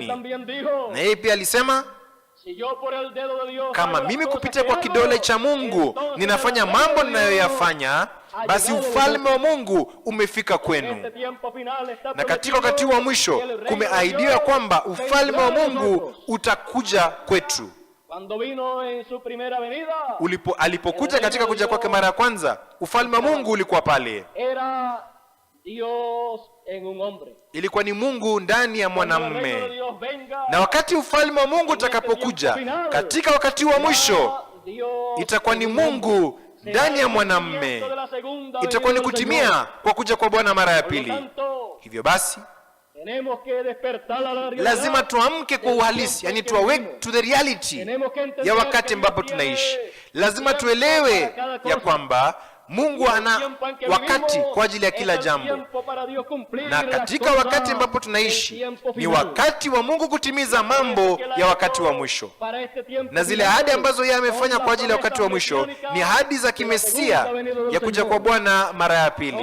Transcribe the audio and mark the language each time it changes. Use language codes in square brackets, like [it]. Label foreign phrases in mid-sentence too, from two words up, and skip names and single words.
[sw] Na yeye pia alisema, kama mimi kupitia kwa kidole cha Mungu ninafanya mambo ninayoyafanya, basi ufalme wa Mungu umefika kwenu. Na katika wakati wa mwisho kumeahidiwa kwamba ufalme wa Mungu utakuja kwetu. [es] Cuando vino en su primera venida, [sw] alipokuja katika kuja kwake mara ya kwanza, ufalme wa Mungu ulikuwa pale. [es] Era Dios en un hombre. [sw] Ilikuwa ni Mungu ndani ya mwanamume. Na wakati ufalme wa Mungu utakapokuja katika wakati wa mwisho, itakuwa ni Mungu ndani ya mwanamume. Itakuwa ni kutimia kwa kuja kwa Bwana mara ya pili. Hivyo basi lazima tuamke kwa uhalisi, yani [en] to awake to the reality [sw] ya wakati ambapo tunaishi. Lazima tuelewe ya kwamba Mungu ana wakati kwa ajili ya kila jambo, na katika wakati ambapo tunaishi ni wakati wa Mungu kutimiza mambo ya wakati wa mwisho. Na zile ahadi ambazo yeye amefanya kwa ajili ya wakati wa mwisho ni ahadi za kimesia ya kuja kwa Bwana mara ya pili.